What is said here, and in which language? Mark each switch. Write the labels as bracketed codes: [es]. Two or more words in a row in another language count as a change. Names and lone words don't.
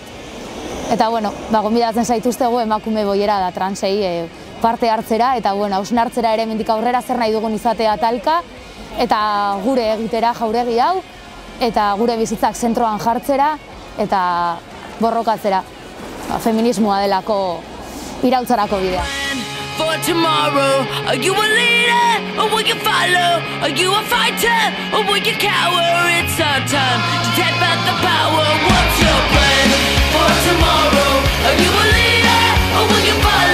[eu] Eta, gonbidatzen zaituztegu emakume boiera da transei parte hartzera, eta, hausnartzera ere hemendik aurrera zer nahi dugun izatea talka, eta gure egitera jauregi hau, eta gure bizitzak zentroan jartzera, eta borrokatzera, feminismoa delako irautzarako bidea. [en] For tomorrow, are you a leader or will you follow? Are you a fighter or will you cower? It's our time to take back the power. What's your plan for tomorrow? Are you a leader or will you follow?